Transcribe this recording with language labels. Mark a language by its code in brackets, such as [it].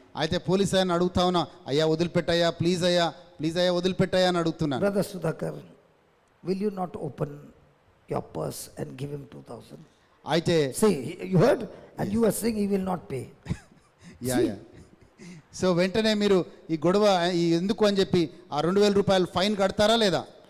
[te] అయితే పోలీస్ ఆయన అడుగుతా ఉన్నా, అయ్యా వదిలిపెట్టయ్యా, ప్లీజ్ అయ్యా వదిలిపెట్టయ్యా అని అడుగుతున్నాను. [en] Brother Sudhakar, will you not open your purse and give him 2,000? [te] అయితే [en] See, you heard? And you were saying he will not pay. [te] Yeah so వెంటనే మీరు ఈ గొడవ ఎందుకు అని చెప్పి ఆ 2,000 రూపాయలు ఫైన్ కడతారా లేదా?